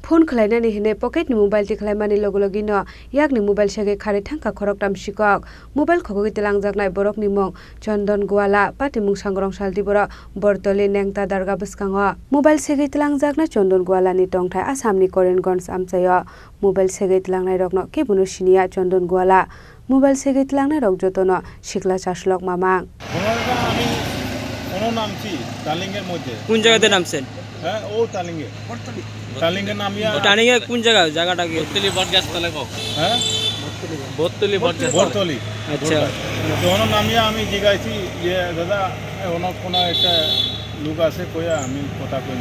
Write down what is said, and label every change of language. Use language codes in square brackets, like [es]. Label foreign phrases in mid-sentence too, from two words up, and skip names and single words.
[trp] ফোন খালাইনানি হিনে পকেট ni mobile ti khalaimani logi no yak ni mobile sege khare thangka khorok tam sikok mobile khogogi tilangjaknai borok ni mong Chondon Gwala patimung sangrong saldi bora Bortoli nengta darga bwskango mobile sege tilangjakna Chondon Gwala ni tongthai Assam ni Korenganj amchayo mobile sege tilangnai rokno kebuno sinia Chondon Gwala mobile sege tilangnai rok jotono sikla chaslok mamang [bn] কোনো নামছি তালিঙ্গের মধ্যে কোন জায়গাতে নামছেন হ্যাঁ ও তালিঙ্গে তালিঙ্গে নামিয়া টানিয়ে কোন জায়গাটা কি বর্তলি বটগাছ তলে কো হ্যাঁ বর্তলি বটগাছ বর্তলি আচ্ছা তখন নামিয়া আমি জিজ্ঞাসি যে দাদা কোনো একটা লোক আছে কইয়া আমি কথা কই